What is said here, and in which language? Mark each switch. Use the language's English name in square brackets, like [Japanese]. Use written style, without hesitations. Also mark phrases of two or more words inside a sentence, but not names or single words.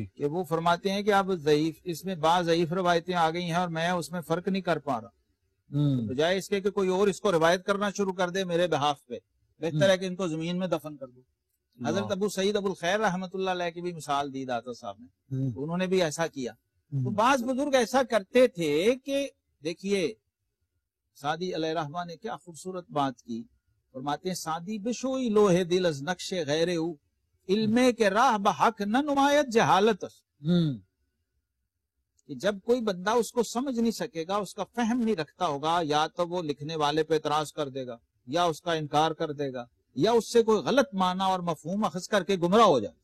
[Urdu] کہ وہ فرماتے ہیں کہ اب ضعیف، اس میں بعض ضعیف روایتیں آ گئی ہیں اور میں اس میں فرق نہیں کر پا رہا، بجائے اس کے کہ کوئی اور اس کو روایت کرنا شروع کر دے میرے بہاف پہ، بہتر ہے کہ ان کو زمین میں دفن کر دو۔ حضرت ابو سعید ابو الخیر رحمۃ اللہ علیہ کی بھی مثال دی داتا صاحب نے، انہوں نے بھی ایسا کیا۔ تو بعض بزرگ ایسا کرتے تھے کہ دیکھیے سعدی علیہ رحمہ نے کیا خوبصورت بات کی، فرماتے ہیں سعدی [Persian] بشوئی لوہے دل از نقش غیر او، علمے کے راہ بحق نہ نمایت جہالت، [Urdu] کہ جب کوئی بندہ اس کو سمجھ نہیں سکے گا، اس کا فہم نہیں رکھتا ہوگا، یا تو وہ لکھنے والے پہ اعتراض کر دے گا، یا اس کا انکار کر دے گا، یا اس سے کوئی غلط معنی اور مفہوم اخذ کر کے گمراہ ہو جائے۔